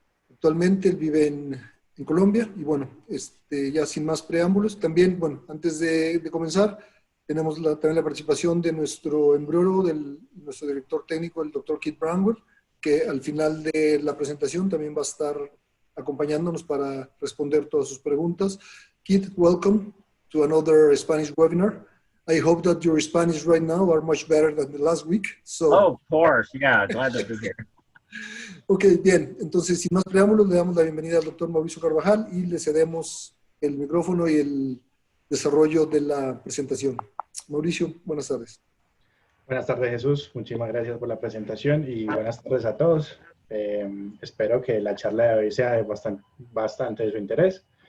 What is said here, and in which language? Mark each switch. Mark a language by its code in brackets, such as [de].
[es] Actualmente él vive en Colombia, y bueno, ya sin más preámbulos, también, bueno, antes de comenzar, tenemos también la participación de nuestro embriólogo, nuestro director técnico, el doctor Keith Bramwell, que al final de la presentación también va a estar acompañándonos para responder todas sus preguntas. [en] Keith, welcome to another Spanish webinar. I hope that your Spanish right now are much better than the last week. Oh, of course, yeah, glad to be here. [es] Ok, bien, entonces sin más preámbulos le damos la bienvenida al doctor Mauricio Carvajal y le cedemos el micrófono y el desarrollo de la presentación. Mauricio, buenas tardes. Buenas tardes, Jesús. Muchísimas gracias por la presentación y buenas tardes a todos. Espero que la charla de hoy sea de bastante de su interés.